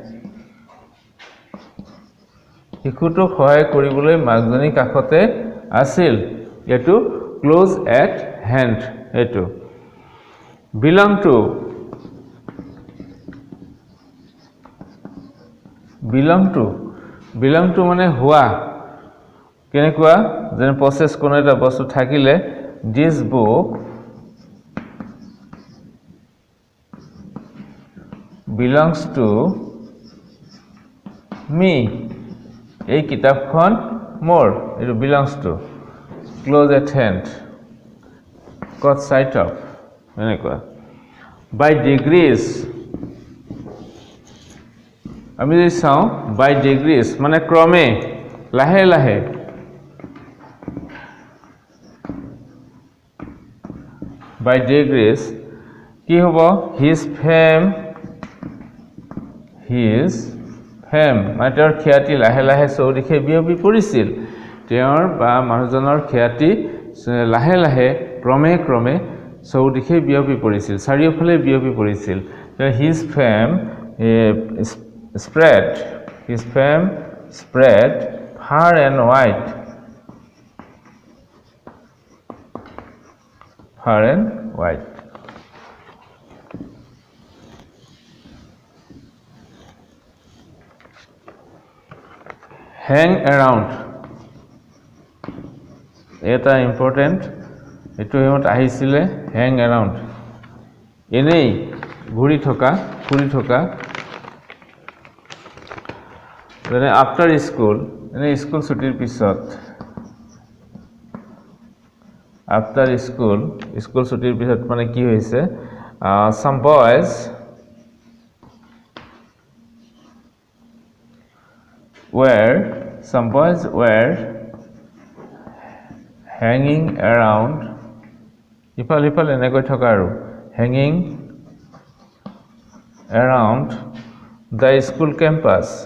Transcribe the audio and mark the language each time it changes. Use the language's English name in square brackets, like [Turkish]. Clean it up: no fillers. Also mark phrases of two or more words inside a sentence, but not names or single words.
[Assamese] শিশুটোক সহায় কৰিবলৈ মাকজনী কাষতে আছিল. এইটো [English] close at hand. [Assamese] এইটো [English] belong to, belong to [Assamese] মানে হোৱা. কেনেকুৱা যেনে প্ৰসেস কোনো এটা বস্তু থাকিলে [English] this book belongs to me. [Assamese] এই কিতাপখন মোৰ. এইটো [English] belongs to. close at hand, caught sight of. এনেকুৱা by degrees. [Assamese] আমি যদি চাওঁ [English] by degrees [Assamese] মানে ক্ৰমে, লাহে লাহে. [English] by degrees [Assamese] কি হ'ব? [English] his fame [Assamese] মানে তেওঁৰ খ্যাতি লাহে লাহে চৌদিশে বিয়পি পৰিছিল. তেওঁৰ বা মানুহজনৰ খ্যাতি লাহে লাহে ক্ৰমে ক্ৰমে চৌদিশে বিয়পি পৰিছিল, চাৰিওফালে বিয়পি পৰিছিল. [English] his fame spread far and wide. hang around [Assamese] এটা ইম্পৰ্টেণ্ট. এইটো হিমত আহিছিলে [English] hang around, [Assamese] এনেই ঘূৰি থকা, ফুৰি থকা. যেনে [English] after school, [Assamese] এনে স্কুল ছুটিৰ পিছত. [English] after school [Assamese] ছুটিৰ পিছত মানে কি হৈছে? [English] some boys were hanging around, [Assamese] ইফাল ইফাল এনেকৈ থকা আৰু [English] hanging around the school campus.